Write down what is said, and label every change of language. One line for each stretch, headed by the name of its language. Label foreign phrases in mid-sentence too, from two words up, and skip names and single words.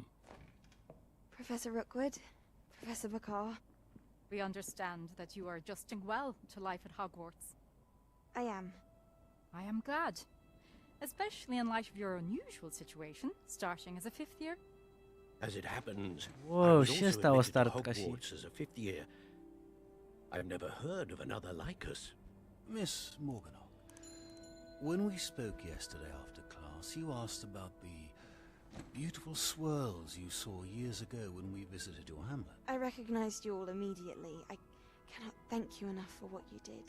English: Professor Rookwood, Professor Bakar. We understand that you are adjusting well to life at Hogwarts. I am. I am glad. Especially in light of your unusual situation, starting as a 5th year. As it happens, Whoa, I was
Romanian: și
English: also
Romanian: ăsta o
English: admitted to
Romanian: start ca și...
English: Hogwarts as a 5th year. I've never heard of another like us. Miss Morganach, when we spoke yesterday after class, you asked about the beautiful swirls you saw years ago when we visited your hamlet. I recognized you all immediately. I cannot thank you enough for what you did.